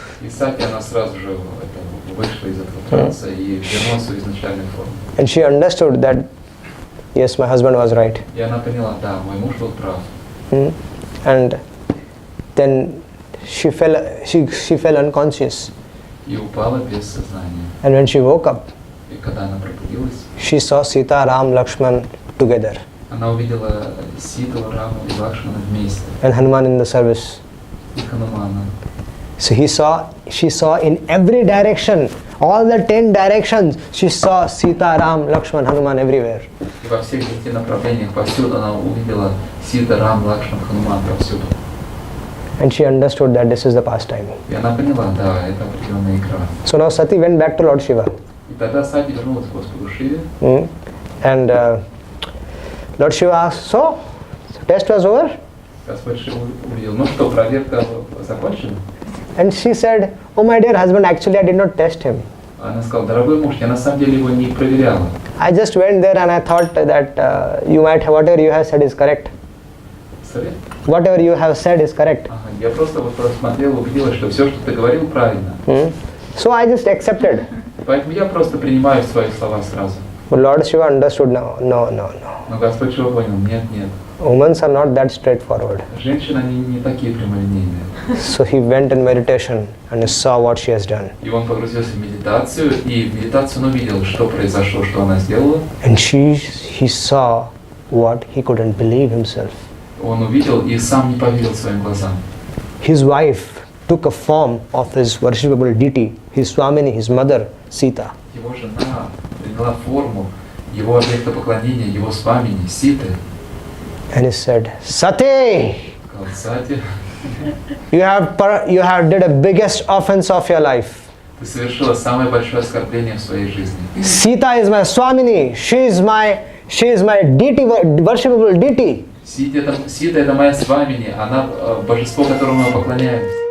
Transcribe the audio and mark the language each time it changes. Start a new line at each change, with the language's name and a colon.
Russian: И Сати, она сразу же вышла из этого транса и вернулась в свою изначальную форму.
English: And she understood that, yes, my husband was right.
Russian: И она поняла, да, мой муж был прав.
English: And then she fell unconscious.
Russian: И упала без сознания.
English: And when she woke up,
Russian: И когда она пробудилась,
English: she saw Sita, Ram, Lakshman together
Russian: она увидела Ситу, Раму и Лакшмана вместе.
English: and Hanuman in the service.
Russian: И Ханумана.
English: So she saw in every direction, all the 10 directions, she saw Sita, Ram, Lakshman, Hanuman everywhere.
Russian: И во всех 10 направлениях повсюду она увидела Сита, Рам, Лакшман, Хануман повсюду.
English: And she understood that this is the pastime.
Russian: И она поняла, да, это определенная игра.
English: So now Sati went back to Lord Shiva.
Russian: И тогда Сати вернулась к Господу Шиве.
English: And Lord Shiva asked, so test was over?
Russian: Господь Шива увидел, ну что, проверка закончена?
English: And she said, oh my dear husband, actually I did not test him.
Russian: Она сказала, дорогой муж, я на самом деле его не проверяла.
English: I just went there and I thought that you might have, whatever you have said is correct. Sorry? Whatever you have said is correct.
Russian: Ага, я просто вот просмотрела, убедилась, что все, что ты говорил, правильно.
English: So I just accepted.
Russian: Поэтому я просто принимаю свои слова сразу.
English: But Lord Shiva understood, no.
Russian: Но Господь Шива понял, нет.
English: Women are not that straightforward.
Russian: Женщины, они не такие прямолинейные.
English: So he went in meditation and saw what she has done.
Russian: И он погрузился в медитацию, и в медитацию он увидел, что произошло, что она сделала.
English: And he saw what he couldn't believe himself.
Russian: Он увидел и сам не поверил своим глазам.
English: His wife took a form of his worshipable deity, his Swamini, his mother, Sita.
Russian: Его жена приняла форму его объекта поклонения, его свамини, Ситы.
English: And he said, Sati,
Russian: Сказал, Сати,
English: you have did a biggest offense of your life.
Russian: ты совершила самое большое оскорбление в своей жизни.
English: Sita is my Swamini. She is my deity, worshipable deity.
Russian: Сита это моя свамини, она божество, которому мы поклоняемся.